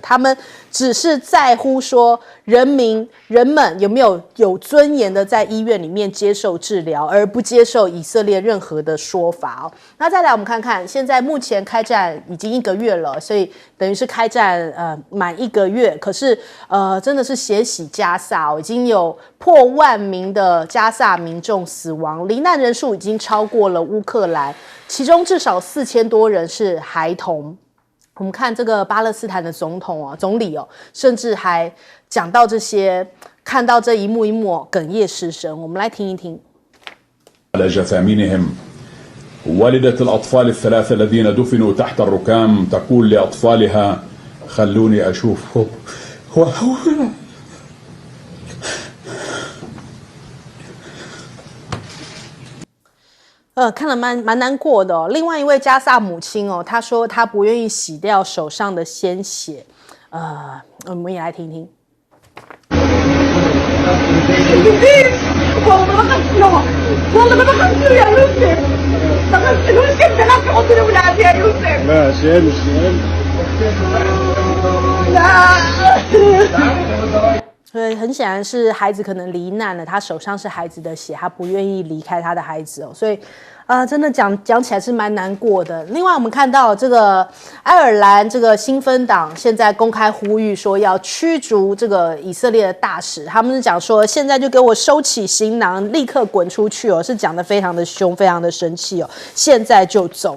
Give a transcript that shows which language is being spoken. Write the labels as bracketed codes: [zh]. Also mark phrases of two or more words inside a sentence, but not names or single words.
[zh] 他们只是在乎说人们有没有尊严的在医院里面接受治疗，而不接受以色列任何的说法那再来我们看看，现在目前开战已经1个月了，所以等于是开战满1个月，可是真的是血洗加萨已经有破万名的加萨民众死亡，罹难人数已经超过了乌克兰，其中至少4000多人是孩童。我们看这个巴勒斯坦的总理甚至还讲到这些，看到这一幕一幕哽咽失声。我们来听一听。 [ar] والدة الأطفال الثلاثة الذين دفنوا تحت الركام تقول لأطفالها خلوني أشوفهم [zh] 看了蛮难过的另外一位加萨母亲她说她不愿意洗掉手上的鲜血。我们也来听听。 [ar] والله ما بخلصوا يا يوسف ما بخلصوش انت لا تحط لي ولادي يا يوسف لا شيل لا [zh] 所以很显然是孩子可能罹难了，他手上是孩子的血，他不愿意离开他的孩子所以真的讲起来是蛮难过的。另外我们看到这个爱尔兰这个新芬党现在公开呼吁说要驱逐这个以色列的大使，他们是讲说现在就给我收起行囊，立刻滚出去是讲得非常的凶，非常的生气现在就走。